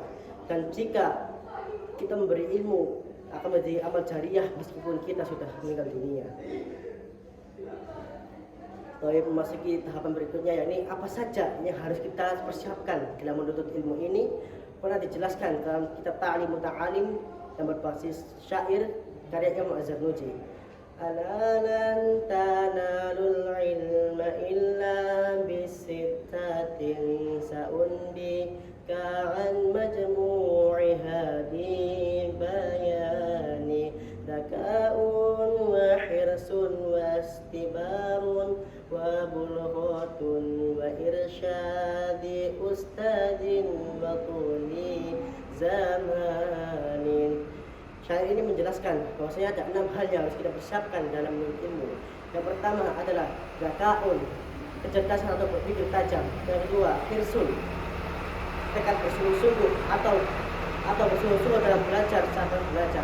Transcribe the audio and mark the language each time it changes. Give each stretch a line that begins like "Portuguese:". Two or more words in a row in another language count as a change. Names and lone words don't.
Indonesian: Dan jika kita memberi ilmu akan menjadi amal jariah meskipun kita sudah meninggal dunia. Lalu memasuki tahapan berikutnya, yakni apa saja yang harus kita persiapkan dalam menuntut ilmu ini pernah dijelaskan dalam kitab Ta'limut Ta'alim yang berbasis syair karya Imam Az-Zarnuji.
Arabic: ألا لن تنال العلم إلا بستة سأنبيك عن مجموعها ببيان ذكاء وحرص واصطبار وبلغة وإرشاد أستاذ وطول زمان.
Indonesian: Syair ini menjelaskan bahwasanya ada 6 hal yang harus kita persiapkan dalam menuntut ilmu. Yang pertama adalah zakaun, kecerdasan atau berpikir tajam. Yang kedua, hirsun, tekad bersungguh-sungguh atau bersungguh-sungguh dalam belajar, sabar belajar.